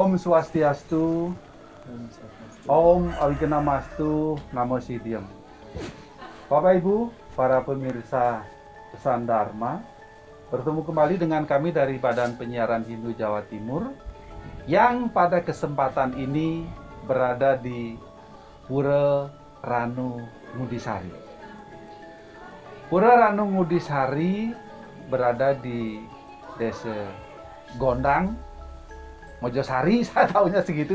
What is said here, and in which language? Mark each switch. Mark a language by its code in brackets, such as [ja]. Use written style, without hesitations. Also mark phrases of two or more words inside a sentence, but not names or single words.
[sa] Swastiastu, Om Awigenamastu, Namo Siddham. [id] Bapak Ibu, para pemirsa Pesan Dharma, bertemu kembali dengan kami dari Badan Penyiaran Hindu Jawa Timur yang pada kesempatan ini berada di Pura Ranu Ngudisari. Pura Ranu Ngudisari berada di Desa Gondang, Mojosari, saya tahunya segitu.